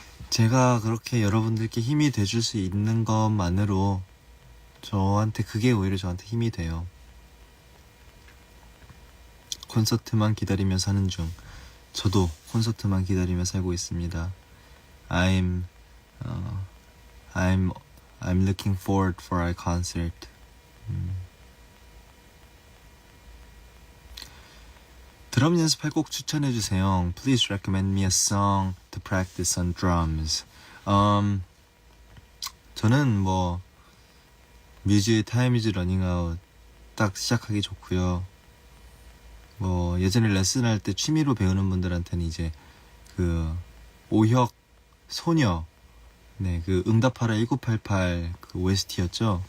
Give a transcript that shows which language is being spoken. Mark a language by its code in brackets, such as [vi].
[ko] 제가 그렇게 여러분들께 힘이 돼줄 수 있는 것만으로 그게 오히려 저한테 힘이 돼요. 콘서트만 기다리며 사는 중. 저도 콘서트만 기다리며 살고 있습니다. [en] I'm looking forward for our concert. [ko] 드럼 연습할 꼭 추천해주세요. [en] Please recommend me a song to practice on drums. [ko] 저는 뮤즈의 Time is Running Out 딱 시작하기 좋고요. 예전에 레슨할 때 취미로 배우는 분들한테는 이제 오혁 소녀 그 응답하라 1988 그 OST였죠.